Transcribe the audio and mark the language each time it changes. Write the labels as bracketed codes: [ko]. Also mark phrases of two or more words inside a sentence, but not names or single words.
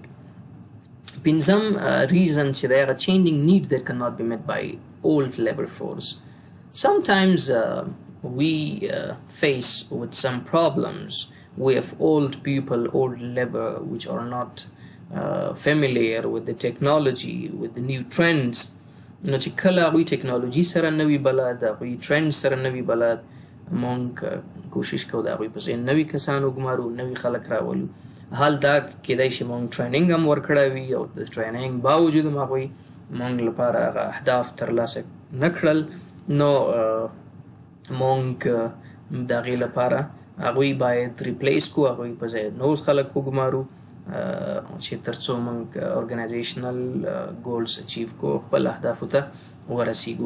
[en] Pinzam reason چې there are changing needs that cannot be met by old labor force. Sometimes we face with some problems. We have old people, old labor, which are not familiar with the technology, with the new trends. [ps] نو چې کله هغوی ټکنالوژي سره نوي بلد، هغوی ټرند سره نوي بلد، مونږ کوشش کوو د هغوی په ځای نوي کسان وګمارو، نوي خلک راولو. حال دا کیدای شي مونږ ټریننګ هم ورکړی وي او د ټریننګ باوجود هم هغوی مونږ لپاره هغه اهداف ترلاسه نه کړل، نو مونږ د هغې لپاره هغوی باید ریپلیس کړو، هغوی په ځای نور خلک وګمارو چې تر څو موږ [en] organizational goals achieve [ps] کو، خپل اهدافو ته ورسیږو.